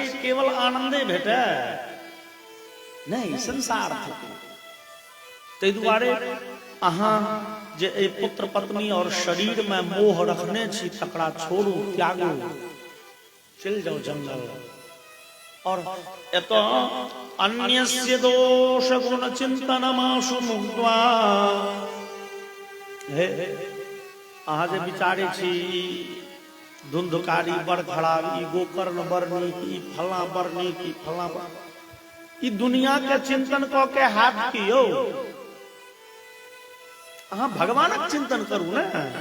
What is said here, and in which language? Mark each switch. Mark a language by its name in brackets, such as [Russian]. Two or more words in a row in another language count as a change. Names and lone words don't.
[Maithili] केवल आनंदे भेटे नहीं, संसार थिके। ताहि दुआरे अहाँ जे ए पुत्र पत्नी और शरीर में मोह रखने छी तकरा छोड़ू, त्यागू, चल जाओ जंगल। और एत [Sanskrit] अन्यस्य दोष गुण चिंतनमाशु मुक्त्वा, [Maithili] हे अहाँ जे विचारे छी धुंधकारी बड़ खराब, ई गोकर्ण बड़ नीक, ई फला बड़ नीक, ई फला बड़, ई दुनिया के चिंतन क के हाथ कियो, अहाँ भगवानक चिंतन करू ने।